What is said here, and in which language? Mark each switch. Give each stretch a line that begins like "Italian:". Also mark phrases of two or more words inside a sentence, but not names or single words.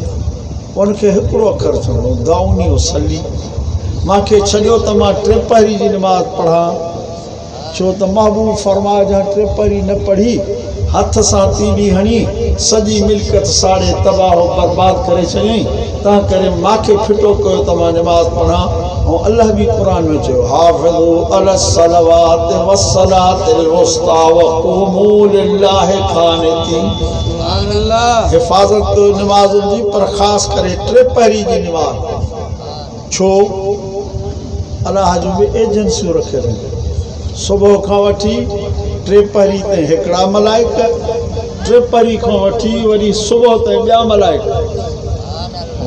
Sindhi: उनखे हिकिड़ो अखर चवणो, दाउनी सली, मूंखे छॾियो त मां टिपरी जी निमाज़ पढ़ां। छो त महबूब फरमाए जहाँ टिपरी न पढ़ी, हथ सां तीली हणी सॼी मिल्कियत साड़े तबाह बर्बाद करे छॾियईं। तंहिं करे मूंखे फिटो कयो त मां निमाज़ पढ़ां। ऐं अलाह बि क़ुरान में चयो,
Arabic: حافظوا على الصلوات والصلاة الوسطى وقوموا لله قانتين.
Sindhi: हिफ़ाज़त कयो निमाज़ुनि जी, पर ख़ासि करे टिपरी जी निमाज़। छो? अलाह जूं बि एजेंसियूं रखियल आहिनि। सुबुह खां वठी टिपरी ताईं हिकिड़ा मलाइक, टिपरी खां वठी वरी सुबुह ताईं ॿिया मलाइक।